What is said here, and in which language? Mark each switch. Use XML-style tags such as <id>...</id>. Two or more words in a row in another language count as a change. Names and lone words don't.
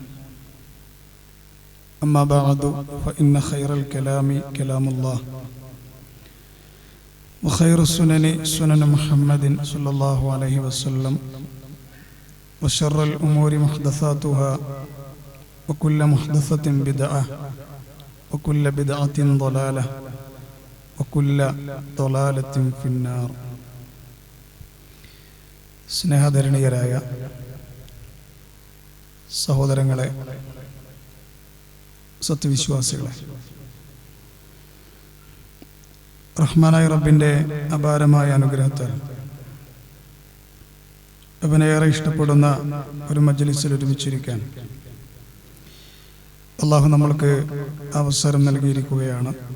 <ar>أما بعد فإن خير الكلام كلام الله وخير السنن سنن محمد صلى الله عليه وسلم وشر الأمور محدثاتها وكل محدثة بدعة وكل بدعة ضلالة وكل ضلالة في النار.</ar> <ml>സ്നേഹധരണീയരായ സഹോദരങ്ങളെ, സത്യവിശ്വാസികളെ, റഹ്മാനായ റബ്ബിൻ്റെ അപാരമായ അനുഗ്രഹത്താൽ അവനേറെ ഇഷ്ടപ്പെടുന്ന ഒരു മജ്ലിസിൽ ഒരുമിച്ചിരിക്കാൻ അള്ളാഹു നമ്മൾക്ക് അവസരം നൽകിയിരിക്കുകയാണ്.</ml>